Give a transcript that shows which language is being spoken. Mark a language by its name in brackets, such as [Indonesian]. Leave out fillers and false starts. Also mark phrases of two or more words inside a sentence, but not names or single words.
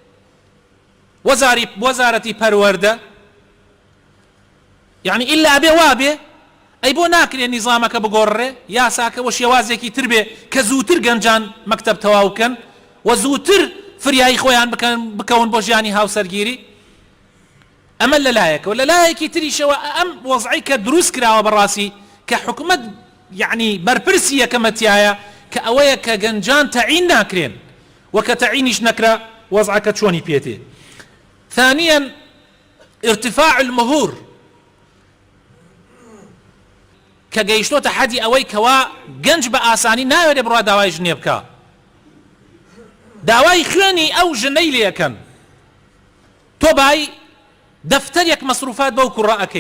[Central Kurdish] وەزارەتی پەروەردە یعنی ئیلا ئەبێ وابێ، ئەی بۆ ناکرێ نیزامەکە بگۆڕێ، یاساکەوە شێوازێکی تر بێ کە زووتر گەنجان مەکتەب تەواو بکەن و زووتر فریایی خۆیان بکەون بۆ ژیانی هاوسەرگیری. ئەمە لەلایەکەوە. لەلایەکی تریشەوە ئەم وەزعی کە دروست کراوە بەڕاستی کە حکومەت یعنی بەرپرسی یەکەمەتیایە کە ئەوەیە کە گەنجان تەعین ناکرێن و کە تەعینیش نەکرا وەزعەکە چۆنی پێتێ. [Arabic] ثانيا ارتفاع المهور [Central Kurdish] کە گەیشتۆتە حەدی ئەوەی کەوا گەنج بە ئاسانی ناوێت بڕوا داوای ژنێ بکە، داوای خوێنی ئەو ژنەی لێەکەن، تۆ بای دەفتەرێک مەسروفات بەو کوڕە ئەەکەی.